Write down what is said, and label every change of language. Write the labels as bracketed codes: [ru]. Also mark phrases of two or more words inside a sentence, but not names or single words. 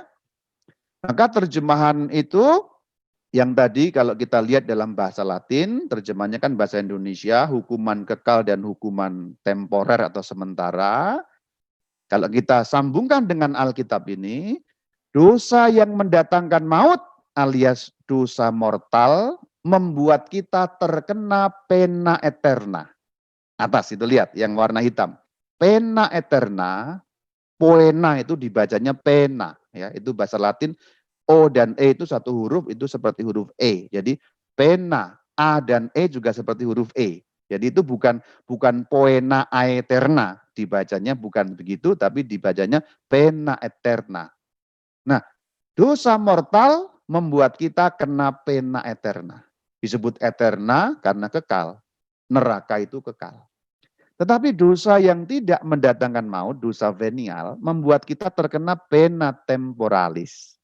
[id] Maka terjemahan itu yang tadi kalau kita lihat dalam bahasa Latin, terjemahnya kan bahasa Indonesia, hukuman kekal dan hukuman temporer atau sementara. Kalau kita sambungkan dengan Alkitab ini, dosa yang mendatangkan maut alias dosa mortal membuat kita terkena [la] pena eterna. [id] Atas itu lihat yang warna hitam. [la] Pena eterna, poena [id] itu dibacanya pena, ya, itu bahasa Latin. O dan E itu satu huruf, itu seperti huruf E. Jadi pena, A dan E juga seperti huruf E. Jadi itu bukan [la] poena aeterna, [id] dibacanya bukan begitu, tapi dibacanya [la] pena eterna. [id] Nah, dosa mortal membuat kita kena [la] pena eterna. [id] Disebut eterna karena kekal. Neraka itu kekal. Tetapi dosa yang tidak mendatangkan maut, dosa venial, membuat kita terkena [la] pena temporalis.